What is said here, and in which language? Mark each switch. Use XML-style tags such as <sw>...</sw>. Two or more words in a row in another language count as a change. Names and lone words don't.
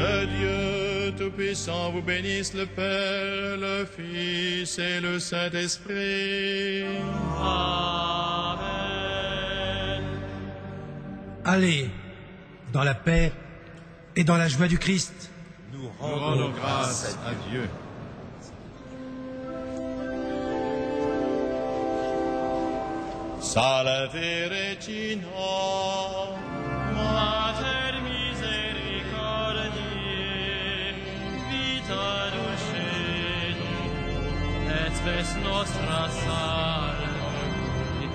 <fr>Que Dieu Tout-Puissant vous bénisse, le Père, le Fils et le Saint-Esprit. Amen. Allez dans la paix et dans la joie du Christ. Nous rendons grâce à Dieu.</fr> <la>Salve Regina, Mater misericordiae, vita dulcedo, et spes nostra salve.</la>